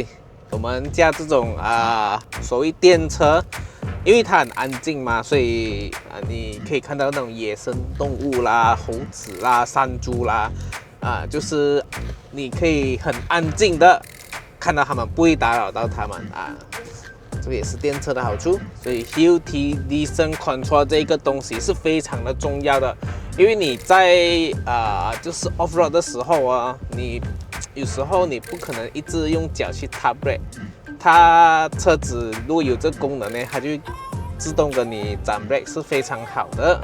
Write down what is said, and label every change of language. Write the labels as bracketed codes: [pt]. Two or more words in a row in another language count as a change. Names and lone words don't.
[zh] 我們駕這種所謂電車，因為它很安靜嘛，所以你可以看到那種野生動物啦、猴子啦、山豬啦。就是你可以很安靜的看到他們，不會打擾到他們這個也是電車的好處。所以 [en] Hill Descent Control [zh] 這個東西是非常的重要的，因為你在就是 [en] off road [zh] 的時候你有時候你不可能一直用腳去踏 brake， 它車子如果有這個功能呢，它就自動跟你斬 brake 是非常好的。